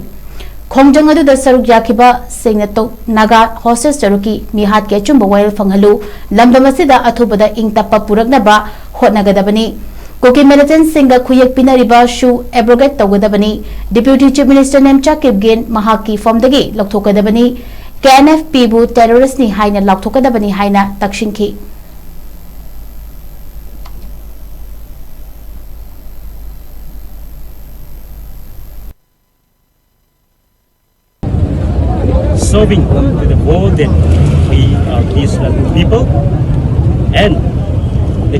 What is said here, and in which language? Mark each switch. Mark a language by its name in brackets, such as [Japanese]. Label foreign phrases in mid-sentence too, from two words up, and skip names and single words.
[Manipuri] Khongjang adu da saruk yakiba singnato Naga Hotages mihat ke Achumba Wayel Phanghanlu lamdam asida athubada ingtappa puraknaba hotnagadabani. Koki militant singa kuyak pinariba shu abrogate tawgadabani. [English] Deputy Chief Minister [Manipuri] Nemcha Kipgen mahaki from dagi lokthokadabani. KNFP bu terrorist ni haina lokthokadabani haina takshinki. [English] Serving to the world that we are peace-loving people, and the